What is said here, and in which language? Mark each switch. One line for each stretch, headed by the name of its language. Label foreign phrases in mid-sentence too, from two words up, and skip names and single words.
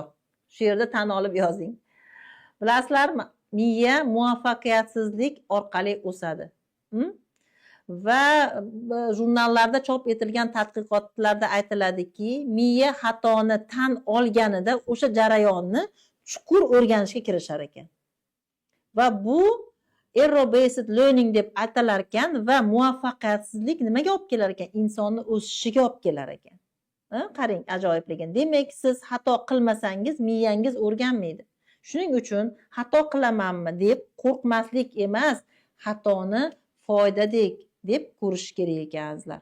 Uzbek: Shu yerda tan olib yozing. Bilasizlarmi, miya muvaffaqiyatsizlik orqali o'sadi. Va jurnallarda chop etilgan tadqiqotlarda aytiladiki, miya xatoni tan olganida o'sha jarayonni chuqur o'rganishga kirishar ekan. Va bu
English: error based learning
Uzbek: deb atalar ekan va muvaffaqiyatsizlik nimaga olib kelar ekan? Insonni o'sishiga olib kelar ekan. Qarang, ajoyibligini. Demak, siz xato qilmasangiz miyangiz o'rganmaydi. Shuning uchun xato qilamanmi deb qo'rqmaslik emas, xatoni foydadek deb ko'rish kerak ekan, azizlar.